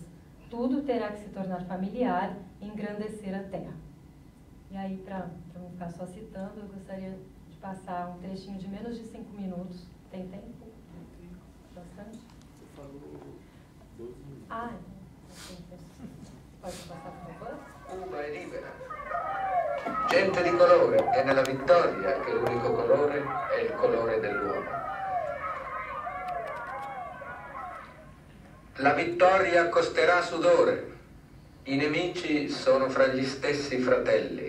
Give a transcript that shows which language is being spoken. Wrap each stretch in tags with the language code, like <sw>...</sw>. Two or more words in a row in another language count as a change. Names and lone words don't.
<pt>Tudo terá que se tornar familiar e engrandecer a terra. E aí, para não ficar só citando, eu gostaria de passar um trechinho de menos de 5 minutos. Tem tempo? Bastante? Você falou 12 minutos. Pode passar, por favor?</pt> <it>Cuba è libera. Gente di colore, è nella vittoria che l'unico colore è il colore dell'uomo. La vittoria costerà sudore. I nemici sono fra gli stessi fratelli.</it>